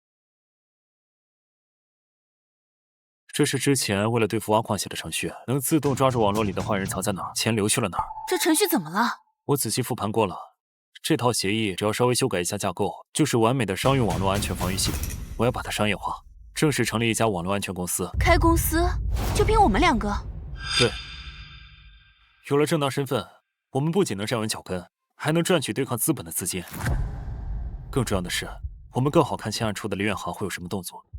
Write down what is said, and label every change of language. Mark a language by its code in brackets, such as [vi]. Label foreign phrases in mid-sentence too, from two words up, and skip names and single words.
[zh] 这是之前为了对付挖矿写的程序，能自动抓住网络里的坏人藏在哪儿，钱流去了哪儿。这程序怎么了？我仔细复盘过了，这套协議只要稍微修改一下架構，就是完美的商用网絡安全防禦系統。我要把它商業化，正式成立一家網絡安全公司。開公司？就憑我們兩個？對，有了正當身份，我們不僅能站穩腳跟，還能賺取對抗資本的資金。更重要的是，我們更好看清案出的林遠航會有什麼動作。